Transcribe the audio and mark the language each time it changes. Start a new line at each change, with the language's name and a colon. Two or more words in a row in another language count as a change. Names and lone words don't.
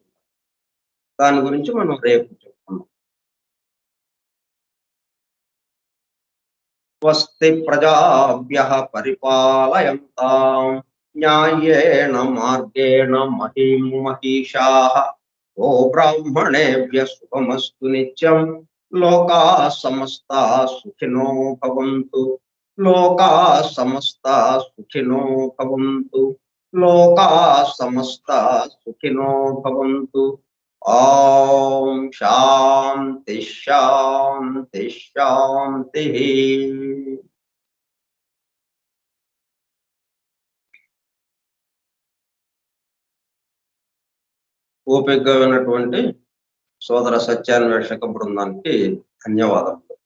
Telugu: దాని గురించి మనం రేపు చెప్పుకున్నాం.
Sanskrit: స్వస్తి ప్రజాభ్యః పరిపాలయంతాం న్యాయేణ మార్గేణ మహిం మహిషాః ఓ బ్రాహ్మణేభ్య శుభమస్తు నిత్యం లోకా సమస్తా సుఖినో భవంతు లోకా సమస్తా సుఖినో భవంతు లోకా సమస్తా సుఖినో భవంతు. ఓం శాంతి శాంతి శాంతి.
Telugu: ఓపికగా ఉన్నటువంటి సోదర సత్యాన్వేషక బృందానికి ధన్యవాదాలు.